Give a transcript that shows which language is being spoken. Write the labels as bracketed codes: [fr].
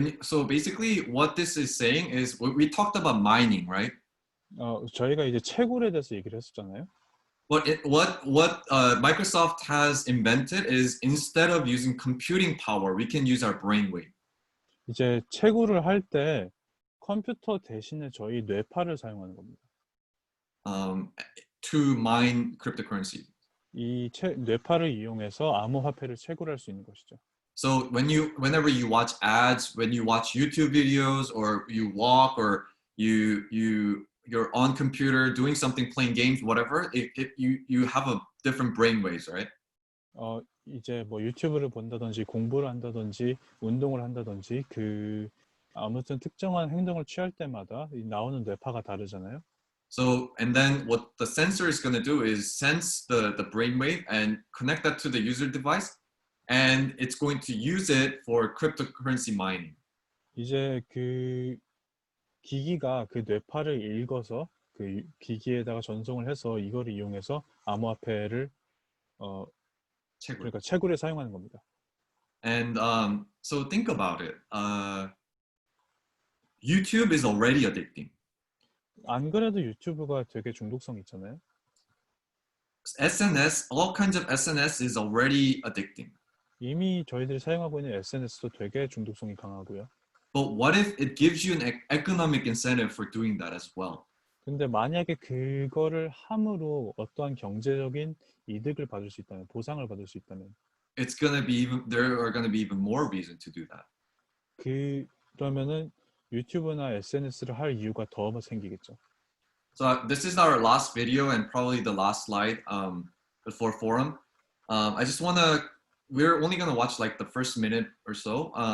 [en] So basically, what this is saying is we talked about mining, right? [ko] 저희가 이제 채굴에 대해서 얘기를 했었잖아요. [en] What Microsoft has invented is instead of using computing power, we can use our brainwave. [ko] 이제 채굴을 할 때 컴퓨터 대신에 저희 뇌파를 사용하는 겁니다. [en] To mine cryptocurrency. [ko] 이 뇌파를 이용해서 암호화폐를 채굴할 수 있는 것이죠. [en] So whenever you watch ads, when you watch YouTube videos, or you walk, or you're on computer doing something, playing games, whatever, you have a different brain waves, right? [ko] 이제 뭐 유튜브를 본다든지 공부를 한다든지 운동을 한다든지 아무튼 특정한 행동을 취할 때마다 나오는 뇌파가 다르잖아요. [en] So and then what the sensor is going to do is sense the brainwave and connect that to the user device, and it's going to use it for cryptocurrency mining. [ko] 이제 그 기기가 그 뇌파를 읽어서 그 기기에다가 전송을 해서 이거를 이용해서 암호화폐를 그러니까 채굴에 사용하는 겁니다. [en] And so think about it. YouTube is already addicting. [ko] 안 그래도 유튜브가 되게 중독성 있잖아요. [en] SNS, all kinds of SNS is already addicting. [ko] 이미 저희들이 사용하고 있는 SNS도 되게 중독성이 강하고요. [en] But what if it gives you an economic incentive for doing that as well? [ko] 근데 만약에 그거를 함으로 어떠한 경제적인 이득을 받을 수 있다면, 보상을 받을 수 있다면, [en] it's gonna be there are gonna be even more reason to do that. [ko] 그러면은 유튜브나 SNS를 할 이유가 더 생기겠죠. [en] So this is our last video and probably the last slide before forum. I just we're only gonna watch like the first minute or so.